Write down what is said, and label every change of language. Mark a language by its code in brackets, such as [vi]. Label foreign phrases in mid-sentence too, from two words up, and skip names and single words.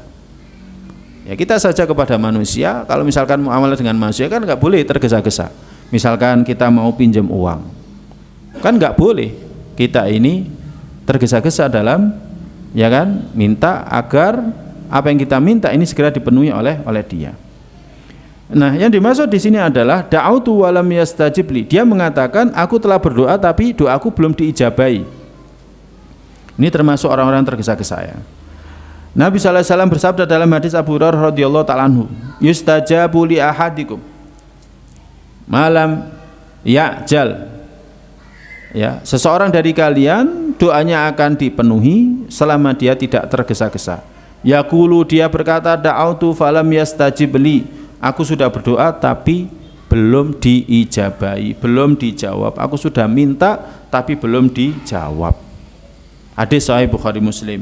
[id] Ya, kita saja kepada manusia, kalau misalkan muamalah dengan manusia kan nggak boleh tergesa-gesa. Misalkan kita mau pinjam uang, kan nggak boleh kita ini tergesa-gesa dalam ya kan minta agar apa yang kita minta ini segera dipenuhi oleh dia. Nah, yang dimaksud di sini adalah [ar] دعوت ولم يستجب لي. [id] Dia mengatakan aku telah berdoa tapi doaku belum diijabahi. Ini termasuk orang-orang tergesa-gesa ya. Nabi [ar] صلى الله عليه وسلم [id] bersabda dalam hadis Abu Hurairah [ar] رضي الله تعالى عنه, يستجاب لأحدكم ما لم يعجل. [id] Ya, seseorang dari kalian doanya akan dipenuhi selama dia tidak tergesa-gesa. [ar] Yaqulu, [id] dia berkata, [ar] دعوت فلم يستجب لي. [id] Aku sudah berdoa tapi belum diijabahi, belum dijawab. Aku sudah minta tapi belum dijawab. Hadis sahih Bukhari Muslim.